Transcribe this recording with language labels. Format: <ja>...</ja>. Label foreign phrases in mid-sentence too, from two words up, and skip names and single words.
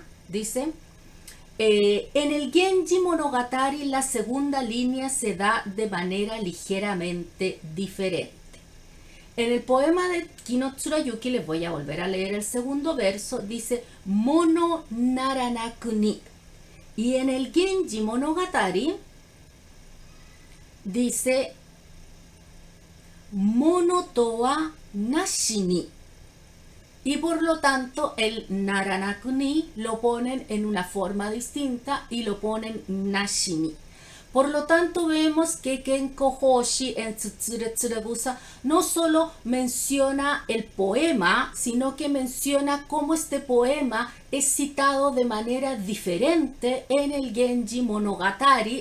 <es>Dice: en el Genji Monogatari la segunda línea se da de manera ligeramente diferente. En el poema de Kino Tsurayuki, les voy a volver a leer el segundo verso, dice</es> <ja>もの ならなくに.</ja> <es>Y en el Genji Monogatari dice</es> <ja>もの と は なし に.</ja> <es>Y por lo tanto el</es> <ja>ならなくに</ja> <es>lo ponen en una forma distinta y lo ponen</es> <ja>なし に.</ja> <es>Por lo tanto vemos que Kenko Hoshi en Tsuretsuregusa no solo menciona el poema, sino que menciona cómo este poema es citado de manera diferente en el Genji Monogatari.</es>